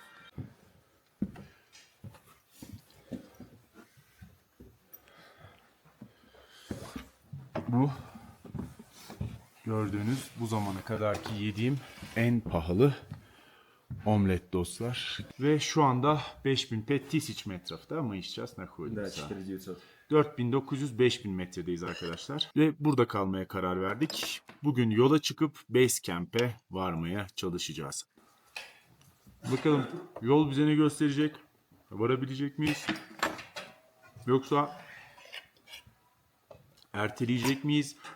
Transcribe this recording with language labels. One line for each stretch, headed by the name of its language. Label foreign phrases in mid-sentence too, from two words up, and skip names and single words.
Turkish: Bu gördüğünüz bu zamana kadarki yediğim en pahalı omlet dostlar. Ve şu anda
Russian: 5000 метров, да, мы сейчас находимся.
Turkish: 4900-5000 metredeyiz arkadaşlar. Ve burada kalmaya karar verdik. Bugün yola çıkıp Base Camp'e varmaya çalışacağız. Bakalım yol bize ne gösterecek? Varabilecek miyiz? Yoksa erteleyecek miyiz?